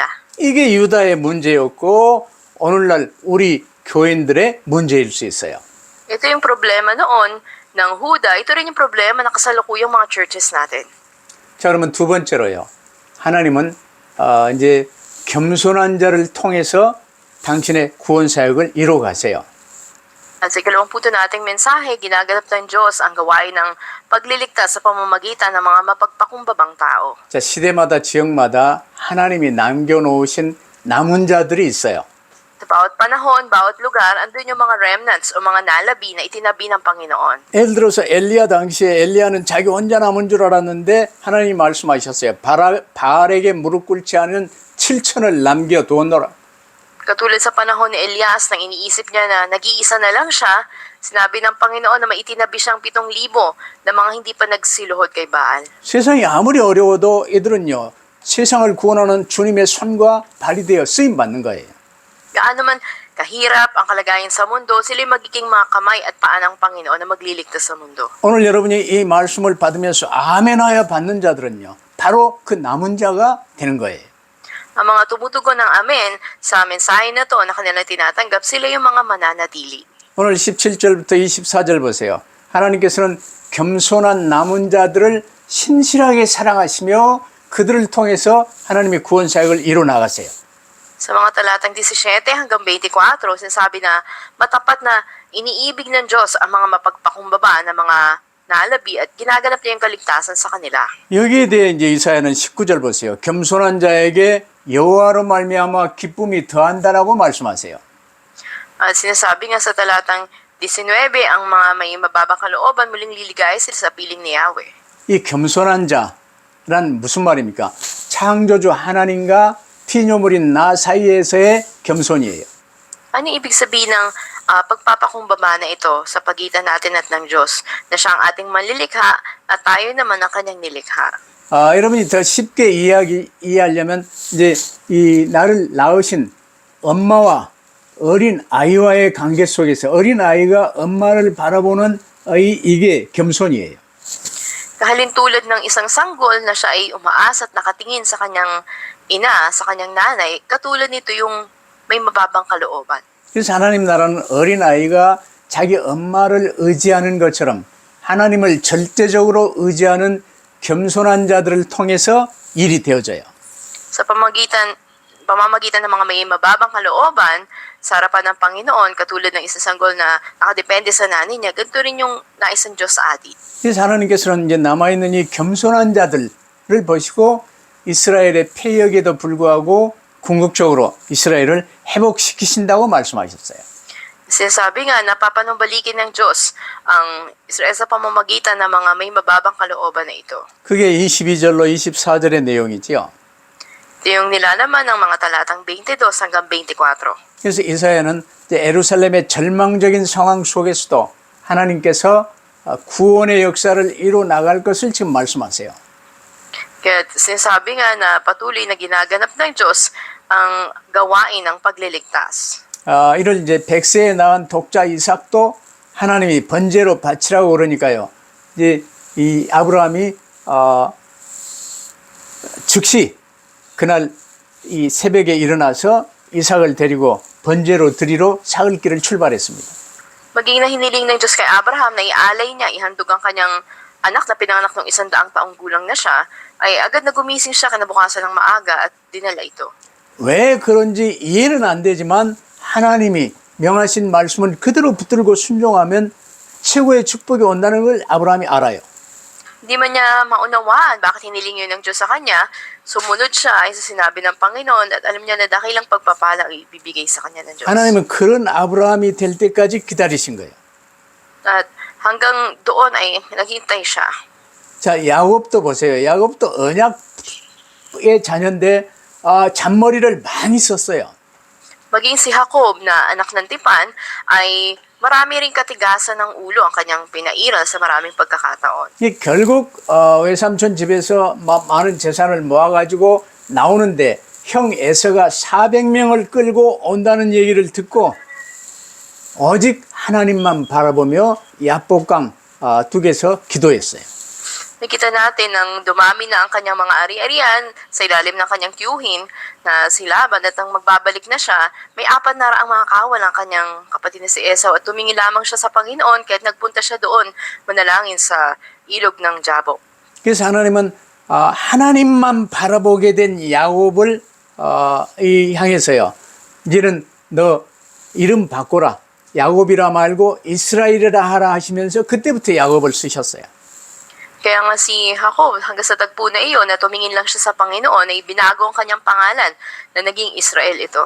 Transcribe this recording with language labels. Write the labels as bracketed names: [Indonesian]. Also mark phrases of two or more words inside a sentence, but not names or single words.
[Korean] 이게 유다의 문제였고 오늘날 우리 교인들의 문제일 수 있어요. [Filipino] Ito yung problema noon ng Huda, ito rin yung problema ng kasalukuyang mga churches natin. [Korean] 자, 그러면 두 번째로요. 하나님은 이제 겸손한 자를 통해서 당신의 구원 사역을 이루어 가세요. [Filipino] At sa ikalawang punto nating mensahe, ginaganap ng Diyos ang gawain ng pagliligtas sa pamamagitan ng mga mapagpakumbabang tao. [Korean] 자, 시대마다 지역마다 하나님이 남겨놓으신 남은 자들이 있어요. [Filipino] Sa bawat panahon, bawat lugar, andun yung mga remnants o mga nalabi na itinabi ng Panginoon. [Korean] 예를 들어서 엘리야 당시에 엘리야는 자기 혼자 남은 줄 알았는데 하나님이 말씀하셨어요. 바알에게 무릎 꿇지 않은 7천을 남겨두었노라. [Filipino] Katulad sa panahon ni Elias, nang iniisip niya na nag-iisa na lang siya, sinabi ng Panginoon na maitinabi siyang 7,000 na mga hindi pa nagsiluhod kay Baal. [Korean] 세상이 아무리 어려워도 이들은요. 세상을 구원하는 주님의 손과 발이 되어 쓰임 받는 거예요. [Filipino] Gaano man kahirap ang kalagayan sa mundo, sila magiging mga kamay at paa ng Panginoon na magliligtas sa mundo. [Korean] 오늘 여러분이 이 말씀을 받으면서 아멘하여 받는 자들은요, 바로 그 남은 자가 되는 거예요. [Filipino] Ang mga tumutugon ng amen sa mensahe na to na kanilang tinatanggap, sila yung mga mananatili. [Korean] 오늘 17절부터 24절 보세요. 하나님께서는 겸손한 남은 자들을 신실하게 사랑하시며 그들을 통해서 하나님의 구원 사역을 이뤄 나가세요. [Filipino] Sa mga talatang 17 hanggang 24, sinasabi na matapat na iniibig ng Diyos ang mga mapagpakumbaba na mga nalabi at ginaganap niya yung kaligtasan sa kanila. [Korean] 여기에 대해 이제 이사야는 19절 보세요. 겸손한 자에게 여호와로 말미암아 기쁨이 더한다라고 말씀하세요. [Filipino] At sinasabi nga sa talatang 19, ang mga may mababang kalooban muling liligaya sila sa piling ni Yahweh. [Korean] 이 겸손한 자란 무슨 말입니까? 창조주 하나님과 피조물인 나 사이에서의 겸손이에요. [Filipino] Ano ibig sabihin ng pagpapakumbaba na ito sa pagitan natin at ng Diyos na siya ang ating manlilikha at tayo naman ang kanyang nilikha? [Korean] 여러분이 더 쉽게 이해하려면 이제 이 나를 낳으신 엄마와 어린 아이와의 관계 속에서 어린 아이가 엄마를 바라보는 이게 겸손이에요. [Filipino] Kahalintulad ng isang sanggol na siya ay umaasa at nakatingin sa kanyang ina, sa kanyang nanay, katulad nito yung may mababang kalooban. [Korean] 그래서 하나님 나라는 어린 아이가 자기 엄마를 의지하는 것처럼 하나님을 절대적으로 의지하는 겸손한 자들을 통해서 일이 되어져요. [Filipino] Sa pamamagitan ng mga may mababang kalooban, sa harapan ng Panginoon, katulad ng isang sanggol na nakadepende sa nanay niya, ganito rin yung nais ng Diyos sa atin. [Korean] 그래서 하나님께서는 이제 남아있는 이 겸손한 자들을 보시고 이스라엘의 패역에도 불구하고 궁극적으로 이스라엘을 회복시키신다고 말씀하셨어요. [Filipino] Sinasabi nga, napapanumbalikin ng Diyos ang Israel sa pamamagitan ng mga may mababang kalooban na ito. [Korean] 그게 22절로 24절의 내용이지요. [Filipino] Ito yung nilalaman ng mga talatang 22 hanggang 24. [Korean] 그래서 이사야는 이제 예루살렘의 절망적인 상황 속에서도 하나님께서 구원의 역사를 이루어 나갈 것을 지금 말씀하세요. [Filipino] Kaya sinasabi nga na patuloy na ginaganap ng Diyos ang gawain ng pagliligtas. [Korean] 이를 이제 백세에 낳은 독자 이삭도 하나님이 번제로 바치라고 그러니까요. 이제 이 아브라함이 즉시 그날 이 새벽에 일어나서 이삭을 데리고 번제로 드리러 사흘길을 출발했습니다. [Filipino] Maging na hiniling ng Diyos kay Abraham na ialay niya, ihandog ang kanyang anak na pinanganak ng 100 taong gulang na siya, ay agad na gumising siya kinabukasan ng maaga at dinala ito. [Korean] 왜 그런지 이해는 안 되지만 하나님이 명하신 말씀을 그대로 붙들고 순종하면 최고의 축복이 온다는 걸 아브라함이 알아요. [Filipino] Hindi man niya maunawaan bakit hiniling yun ng Diyos sa kanya, sumunod siya ay sa sinabi ng Panginoon at alam niya na dakilang pagpapala ang ibibigay sa kanya ng Diyos. [Korean] 하나님은 그런 아브라함이 될 때까지 기다리신 거예요. [Filipino] At hanggang doon ay naghintay siya. [Korean] 자, 야곱도 보세요. 야곱도 언약의 자녀인데 잔머리를 많이 썼어요. [Filipino] Maging si Jacob na anak ng tipan ay marami ring katigasan ng ulo ang kanyang pinairal sa maraming pagkakataon. [Korean] 결국 외삼촌 집에서 많은 재산을 모아가지고 나오는데 형 에서가 400명을 끌고 온다는 얘기를 듣고 오직 하나님만 바라보며 야복강 둑에서 기도했어요. [Filipino] Nakita natin nang dumami na ang kanyang mga ari-arian sa ilalim ng kanyang tiyuhin na si Laban at nang magbabalik na siya, may 400 mga kawal ang kanyang kapatid na si Esau at tumingin lamang siya sa Panginoon kaya't nagpunta siya doon manalangin sa ilog ng Jabok. [Korean] 그래서 하나님은 하나님만 바라보게 된 야곱을 향해서요. 이제는 너 이름 바꿔라. 야곱이라 말고 이스라엘이라 하라 하시면서 그때부터 야곱을 쓰셨어요. [Filipino] Kaya nga si Jacob hanggang sa tagpo na iyon na tumingin lang siya sa Panginoon ay binago ang kanyang pangalan na naging Israel ito.